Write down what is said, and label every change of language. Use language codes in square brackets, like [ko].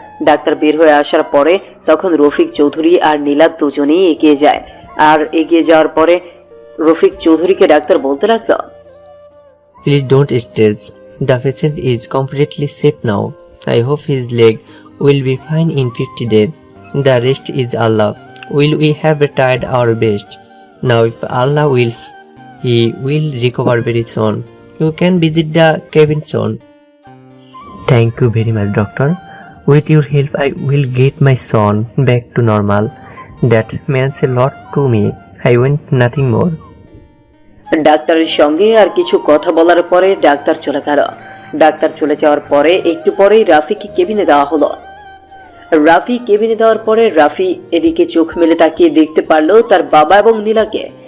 [bn] Doctor বের হয়ে আসার পরে তখন রফিক চৌধুরী আর নীলা দুজনেই এগিয়ে যায়। আর এগিয়ে যাওয়ার পরে রফিক চৌধুরীকে ডাক্তার বলতে লাগলো, [en] Please don't stress. The patient is completely safe now. I hope his leg will be fine in 50 days. The rest is Allah. We have tried our best. Now if Allah wills, he will recover very soon. You can visit the cabin soon. Thank you very much, doctor. With your help, I will get my son back to normal. That means a lot to me. I want nothing more. [bn] ডাক্তারের সঙ্গে আর কিছু কথা বলার পরে doctor চলে গেল। Doctor চলে যাওয়ার পরে একটু পরেই রাফিকে কেবিনে দেওয়া হলো। রাফি কেবিনে দেওয়ার পরে রাফি এদিকে চোখ মেলে তাকিয়ে দেখতে পারলো তার বাবা এবং নীলাকে।